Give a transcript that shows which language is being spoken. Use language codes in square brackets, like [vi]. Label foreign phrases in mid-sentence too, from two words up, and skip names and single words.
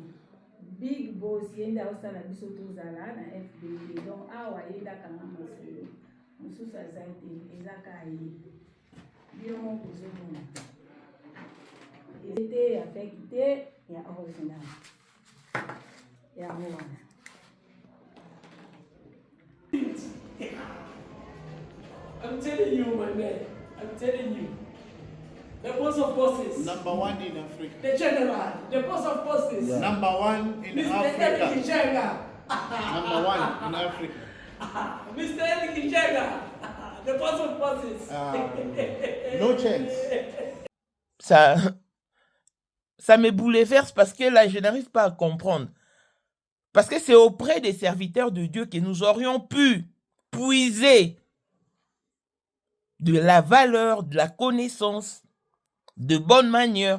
[ln] Big boss, yenda osala biso tozala na FBD. Donc, awa yenda kanga masolo. Mosusu aza te, eza kaye. Bio mo kozomona. Ete ya fake te, ya original. Ya mwana. [en] I'm telling you, my man. I'm telling you. The boss of bosses. Number one in Africa. The general. The boss of bosses. Yeah. Number one in Mr. Africa. Eric Jenga. Number one in Africa. Mr. Eric Jenga. The boss of bosses. No chance. [fr] Ça me bouleverse parce que là, je n'arrive pas à comprendre. Parce que c'est auprès des serviteurs de Dieu que nous aurions pu puiser de la valeur, de la connaissance, de bonnes manières.